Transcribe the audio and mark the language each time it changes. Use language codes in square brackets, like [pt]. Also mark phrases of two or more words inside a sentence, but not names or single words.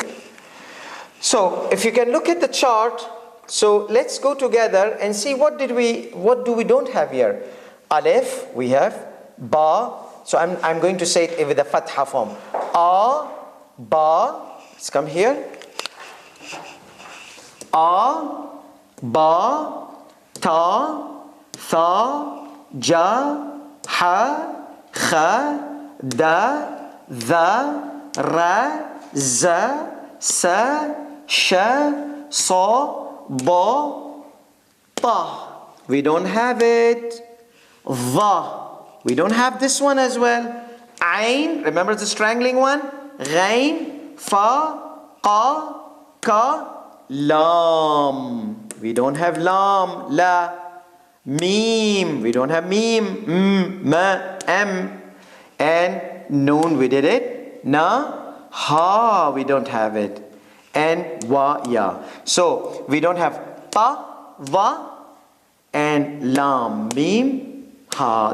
[en] So if you can look at the chart, so let's go together and see what do we don't have here. Alif, we have. Ba. So I'm going to say it with a fatha form. [ar] A, ba. [en] Let's come here. [ar] A, ba, ta, tha, ja, ha, kha, da, dha, ra, za, sa, sha, sa, ba, ta. [en] We don't have it. Dha. We don't have this one as well. Ain, remember the strangling one? Ghain, [ar] fa, qa, ka, lam. [en] We don't have lam. La. Mim. We don't have mim. [ar] Ma, am. [en] And noon, we did it. [ar] Na, ha. [en] We don't have it. And wa, ya. So we don't have [ar] ta, va, [en] and [ar] lam, mim, [en] ha.